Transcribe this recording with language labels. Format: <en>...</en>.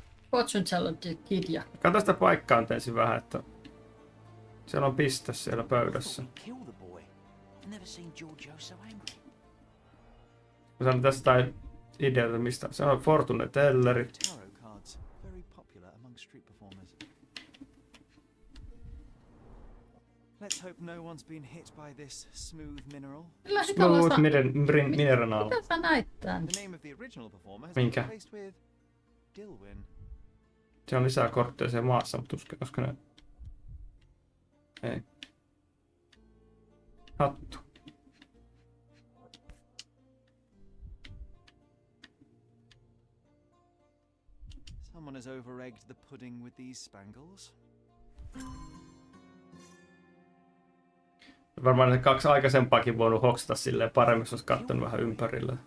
<fi>Fortune teller kirja. Kato sitä paikkaan ensin vähän, että siellä on piste siellä pöydässä.</fi> <en>never seen Giorgio so angry.</en> <fi>Mä sanon tästä ideaa, mistä se on Fortune Telleri.</fi> <en>Tarot cards, very popular among street performers. Let's hope no one's been hit by this smooth mineral. Smooth mineral.</en> <fi>Mitä sä näit tän?</fi> <en>The name of the original performer has</en> <fi>Minkä?</fi> <en>been replaced with Dilwyn.</en> <fi>Se on lisää kortteja siellä maassa, mutta koska ne... Ei. Hattu.</fi> <en>Someone has over-egged the pudding with these spangles.</en> <fi>Varmaan ne 2 aikaisempaakin voinut hoksata silleen paremmin, jos olisi katsonut vähän ympärillä.</fi>